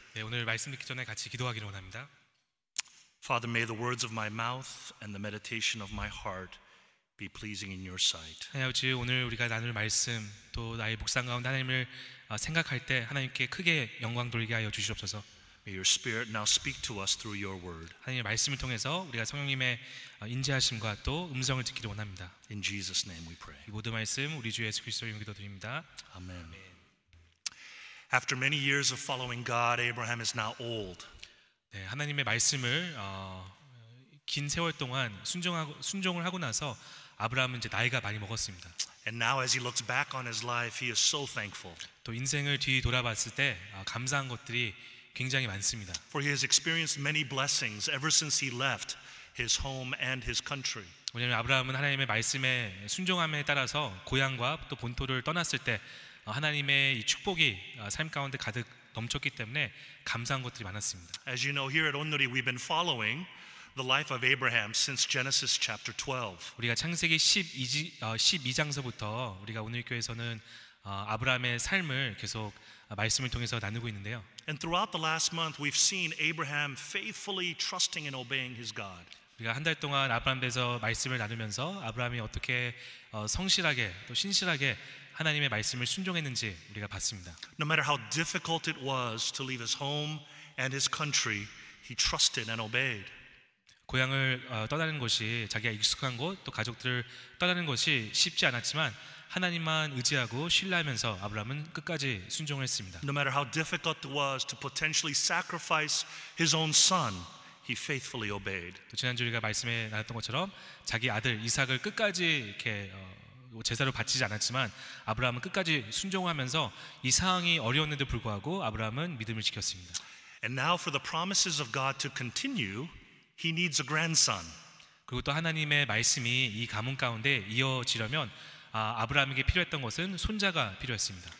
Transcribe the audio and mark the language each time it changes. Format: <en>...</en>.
<ko>네, 오늘 말씀 듣기 전에 같이 기도하기를 원합니다.</ko> <en>Father, may the words of my mouth and the meditation of my heart be pleasing in your sight.</en> <ko>하나님 아버지, 오늘 우리가 나눌 말씀 또 나의 묵상 가운데 하나님을 생각할 때 하나님께 크게 영광 돌리게 하여 주시옵소서.</ko> <en>May your Spirit now speak to us through your word.</en> <ko>하나님의 말씀을 통해서 우리가 성령님의 인지하심과 또 음성을 듣기를 원합니다.</ko> <en>In Jesus' name we pray.</en> <ko>이 모든 말씀 우리 주 예수 그리스도의 이름으로 기도드립니다.</ko> <en>Amen. After many years of following God, Abraham is now old.</en> <ko>네, 하나님의 말씀을 긴 세월 동안 순종을 하고 나서 아브라함은 이제 나이가 많이 먹었습니다.</ko> <en>And now as he looks back on his life, he is so thankful.</en> <ko>또 인생을 뒤돌아봤을 때 감사한 것들이 굉장히 많습니다.</ko> <en>For he has experienced many blessings ever since he left his home and his country.</en> <ko>왜냐하면 아브라함은 하나님의 말씀에 순종함에 따라서 고향과 또 본토를 떠났을 때 하나님의 이 축복이 삶 가운데 가득 넘쳤기 때문에 감사한 것들이 많았습니다.</ko> <en>As you know, here at 온누리 we've been following the life of Abraham since Genesis chapter 12.</en> <ko>우리가 창세기 12장서부터 우리가 오늘 교회에서는 아브라함의 삶을 계속 말씀을 통해서 나누고 있는데요.</ko> <en>And throughout the last month we've seen Abraham faithfully trusting and obeying his God.</en> <ko>우리가 한 달 동안 아브라함에서 말씀을 나누면서 아브라함이 어떻게 성실하게 또 신실하게 하나님의 말씀을 순종했는지 우리가 봤습니다.</ko> <en>No matter how difficult it was to leave his home and his country, he trusted and obeyed.</en> <ko>고향을 떠나는 것이 자기가 익숙한 곳 또 가족들을 떠나는 것이 쉽지 않았지만 하나님만 의지하고 신뢰하면서 아브라함은 끝까지 순종을 했습니다.</ko> <en>No matter how difficult it was to potentially sacrifice his own son, he faithfully obeyed.</en> <ko>또 지난주 우리가 말씀에 나눴던 것처럼 자기 아들 이삭을 끝까지 이렇게 제사로 바치지 않았지만 아브라함은 끝까지 순종하면서 이 상황이 어려웠는데도 불구하고 아브라함은 믿음을 지켰습니다.</ko> <en>And now for the promises of God to continue, he needs a grandson.</en> <ko>그리고 또 하나님의 말씀이 이 가문 가운데 이어지려면 아브라함에게 필요했던 것은 손자가 필요했습니다.</ko>